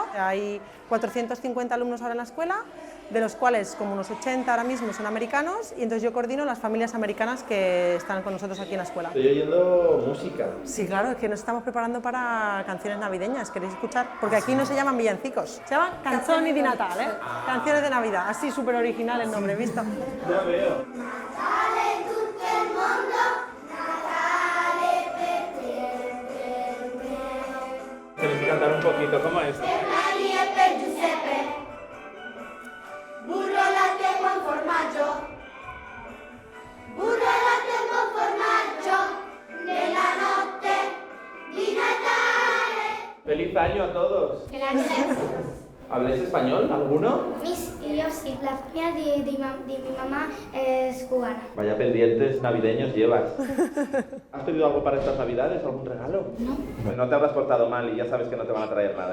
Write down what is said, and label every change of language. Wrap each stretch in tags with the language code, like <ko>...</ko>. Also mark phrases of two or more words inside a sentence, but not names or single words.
<es>Hay 450 alumnos ahora en la escuela, de los cuales como unos 80 ahora mismo son americanos, y entonces yo coordino las familias americanas que están con nosotros aquí en la escuela. Estoy oyendo música. Sí, claro, es que nos estamos preparando para canciones navideñas, ¿queréis escuchar? Porque aquí no se llaman villancicos, se llaman</es> <it>canzoni di Natale,</it> <es>¿eh? Canciones de Navidad, así súper original el nombre, ¿visto? Ya veo. Tenéis que cantar un poquito, ¿cómo es?</es> <it>Burro, latte con formaggio. Burro, latte con formaggio. Nella notte di Natale.</it> <es>¡Feliz año a todos! Gracias. ¿Habláis español, alguno? Yo sí, la familia de mi mamá es cubana. Vaya pendientes navideños llevas. ¿Has pedido algo para estas navidades? ¿Algún regalo? No. Pues no te habrás portado mal y ya sabes que no te van a traer nada.</es>